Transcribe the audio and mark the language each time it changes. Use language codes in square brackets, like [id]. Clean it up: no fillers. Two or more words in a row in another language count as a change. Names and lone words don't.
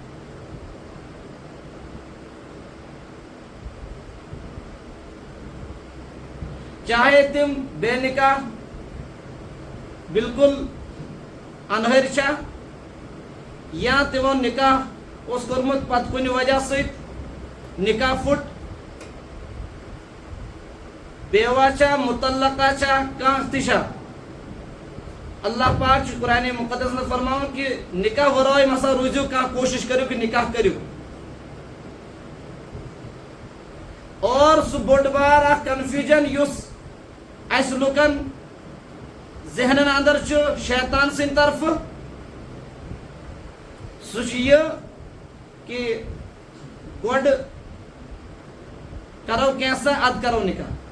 [ks] چاہے تِم بے نکاح بالکل انہر چھا یا تمو نکاح اس کورمت پت کُنہِ وجہ سۭتۍ نکاح پھُٹ بیوا چھا مطلقہ چھا کانٛہہ تہِ چھا. اللہ پاک چھُ قرآن مقدس میں فرماوان کہ نکاح ورٲے مسا روٗزِو کانٛہہ کوشش کٔرِو کہ نکاح کٔرِو. اور سُہ بوٚڑ بار اکھ کنفیوجن یُس اسہِ لُکن ذہنن اندر چھُ شیطان سٕنٛدِ طرفہٕ سُہ چھُ یہِ کہ گۄڈٕ کرو کینٛژھا ادٕ کرو نکاح.